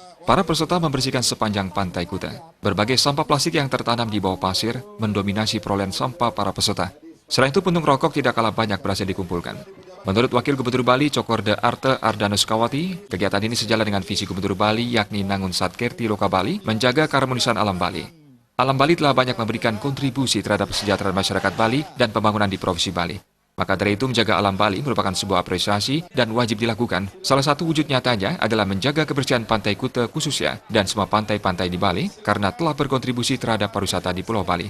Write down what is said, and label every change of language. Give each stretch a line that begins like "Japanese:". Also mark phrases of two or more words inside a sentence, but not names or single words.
Indonesian: Para peserta membersihkan sepanjang Pantai Kuta. Berbagai sampah plastik yang tertanam di bawah pasir mendominasi perolehan sampah para peserta. Selain itu, puntung rokok tidak kalah banyak berhasil dikumpulkan. Menurut Wakil Gubernur Bali, Cokorda Arte Ardana Sukawati, kegiatan ini sejalan dengan visi Gubernur Bali, yakni Nangun Satkerti Loka Bali, menjaga keharmonisan alam Bali. Alam Bali telah banyak memberikan kontribusi terhadap kesejahteraan masyarakat Bali dan pembangunan di Provinsi Bali. Maka dari itu, menjaga alam Bali merupakan sebuah apresiasi dan wajib dilakukan. Salah satu wujud nyatanya adalah menjaga kebersihan Pantai Kuta khususnya dan semua pantai-pantai di Bali karena telah berkontribusi terhadap pariwisata di Pulau Bali.